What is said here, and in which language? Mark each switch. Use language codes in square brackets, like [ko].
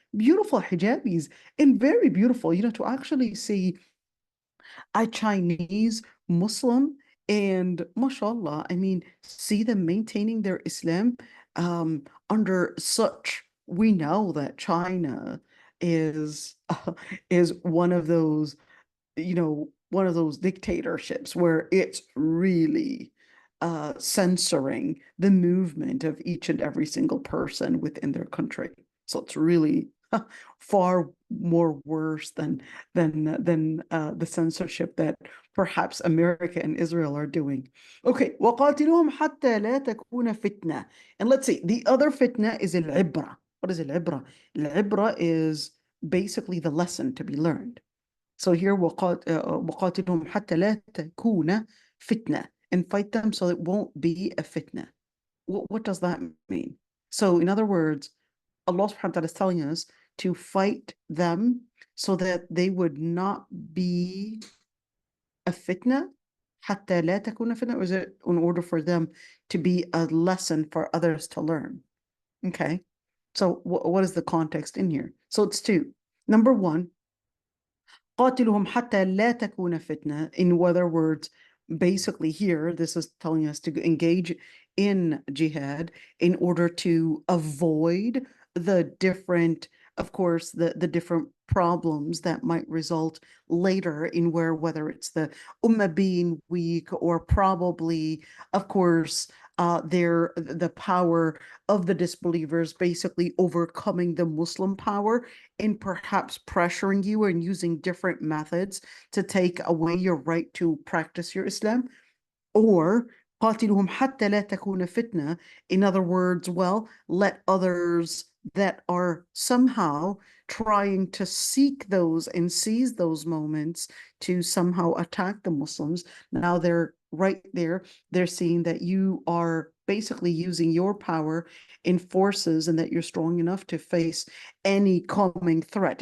[en] Beautiful hijabis and very beautiful, to actually see a Chinese Muslim and mashallah, I mean, see them maintaining their Islam under such, we know that China is is one of those dictatorships where it's really censoring the movement of each and every single person within their country. So it's really far more worse than the censorship that perhaps America and Israel are doing. [ar] Okay, وقاتلوهم حتى لا تكون فتنة. [en] And let's see, the other fitna is al-ibra. What is al-ibra? Al-ibra is basically the lesson to be learned. So here [ar] وقاتلهم حتى لا تكون فتنة, [en] and fight them so it won't be a fitna. What does that mean? So in other words, Allah subhanahu wa ta'ala is telling us to fight them so that they would not be a fitna. [ar] حتى لا تكون فتنة, [en] or is it in order for them to be a lesson for others to learn? Okay. So what is the context in here? So it's two. Number one, [ar] قاتلهم حتى لا تكون فتنة. [en] In other words, basically here, this is telling us to engage in jihad in order to avoid the different, of course, the different problems that might result later in whether it's the ummah being weak or probably, of course, the power of the disbelievers basically overcoming the Muslim power and perhaps pressuring you and using different methods to take away your right to practice your Islam. [ar] Or قاتلهم حتى لا تكون فتنة. [en] In other words, well, let others that are somehow trying to seek those and seize those moments to somehow attack the Muslims. Now they're right there. They're seeing that you are basically using your power in forces and that you're strong enough to face any coming threat.